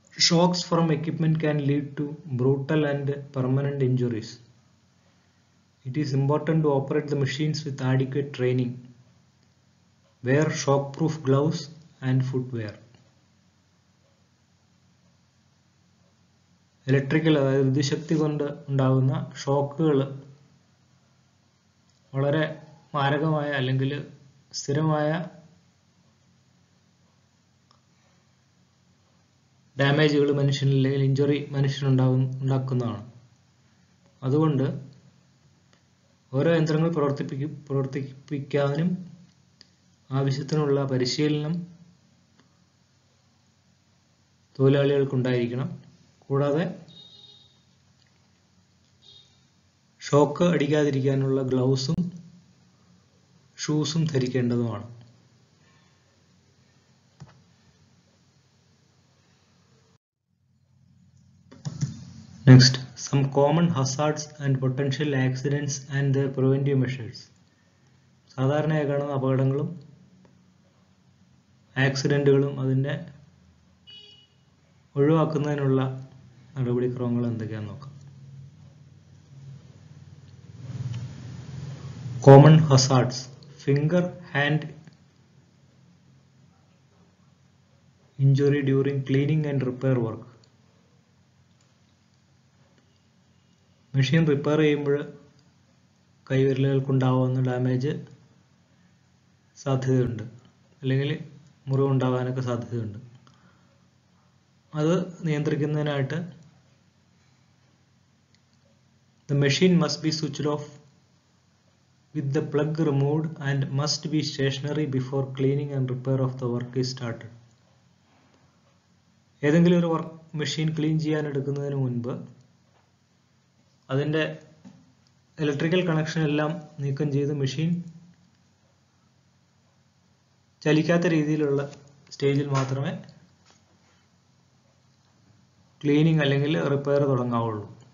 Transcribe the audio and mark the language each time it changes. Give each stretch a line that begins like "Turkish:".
English: Shocks from equipment can lead to brutal and permanent injuries. It is important to operate the machines with adequate training. Wear shock-proof gloves and footwear.
Malayalam: Electrical, അതായത് വിദ്യുശക്തി കൊണ്ട് ഉണ്ടാകുന്ന ഷോക്കുകൾ വളരെ മാരകമായ അല്ലെങ്കിൽ സ്ഥിരമായ ഡാമേജുകൾ മനുഷ്യനിൽ അല്ലെങ്കിൽ ഇഞ്ചുറി ഉണ്ടാക്കുന്നതാണ്. അതുകൊണ്ട് ഓരോ യന്ത്രങ്ങൾ പ്രവർത്തിപ്പിക്കാനും ആവശ്യത്തിനുള്ള പരിശീലനം തൊഴിലാളികൾക്കുണ്ടായിരിക്കണം. കൂടാതെ shock അടിക്കാതിരിക്കാനുള്ള ഗ്ലൗസും ഷൂസും ധരിക്കേണ്ടതുമാണ്.
English: Next, some common hazards and potential accidents and their preventive measures.
Malayalam: സാധാരണയായി കാണുന്ന അപകടങ്ങളും ആക്സിഡന്റുകളും അതിനെ ഒഴിവാക്കുന്നതിനുള്ള നടപടിക്രമങ്ങൾ എന്തൊക്കെയാണെന്ന് നോക്കാം.
English: Common hazards: finger, hand injury during cleaning and repair work.
Malayalam: Machine repair ചെയ്യുമ്പോൾ കൈവിരലുകൾക്കുണ്ടാവുന്ന ഡാമേജ് സാധ്യതയുണ്ട്, അല്ലെങ്കിൽ മുറിവുണ്ടാകാനൊക്കെ സാധ്യതയുണ്ട്. അത് നിയന്ത്രിക്കുന്നതിനായിട്ട്
English: the machine must be switched off with the plug removed and must be stationary before cleaning and repair of the work is started.
Malayalam: ഏതെങ്കിലും ഒരു machine clean ചെയ്യാൻ എടുക്കുന്നതിന് മുൻപ് അതിൻ്റെ ഇലക്ട്രിക്കൽ കണക്ഷൻ എല്ലാം നീക്കം ചെയ്ത് മെഷീൻ ചലിക്കാത്ത രീതിയിലുള്ള സ്റ്റേജിൽ മാത്രമേ ക്ലീനിങ് അല്ലെങ്കിൽ റിപ്പയർ തുടങ്ങാവുള്ളൂ.